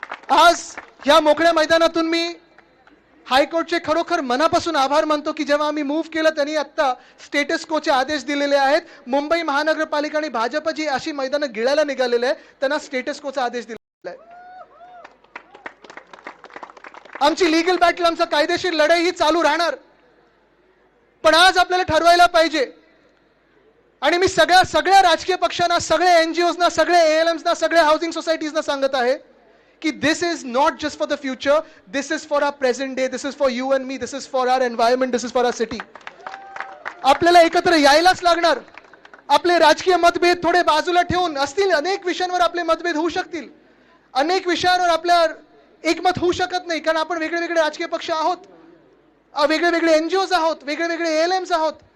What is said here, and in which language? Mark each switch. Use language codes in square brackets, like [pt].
[mr] आज या मोकळ्या मैदानातून मी हायकोर्टचे खरोखर मनापासून आभार मानतो की जेव्हा आम्ही मूव्ह केलं त्यांनी आता स्टेटस कोचे आदेश दिलेले आहेत. मुंबई महानगरपालिका आणि भाजप जी अशी मैदानं गिळायला निघालेले आहे त्यांना स्टेटस कोचा आदेश दिलेला आहे. आमची लीगल बॅटल, आमचा कायदेशीर लढाई ही चालू राहणार. [en] पण आज आपल्याला ठरवायला पाहिजे, आणि मी सगळ्या राजकीय पक्षांना, सगळ्या एनजीओजना, सगळ्या एएलएम्सना, सगळ्या हाऊसिंग सोसायटीजना सांगत आहे की this is not just for the future, this is for our present day, this is for you and me, this is for our environment, this is for our city. [mr] आपल्याला एकत्र यायलाच लागणार. आपले राजकीय मतभेद थोडे बाजूला ठेवून, असतील अनेक विषयांवर आपले मतभेद होऊ शकतील, अनेक विषयांवर आपल्या एकमत होऊ शकत नाही, कारण आपण वेगळे वेगळे राजकीय पक्ष आहोत, वेगळे वेगळे एनजीओज आहोत, वेगळे वेगळे एएलएम्स आहोत.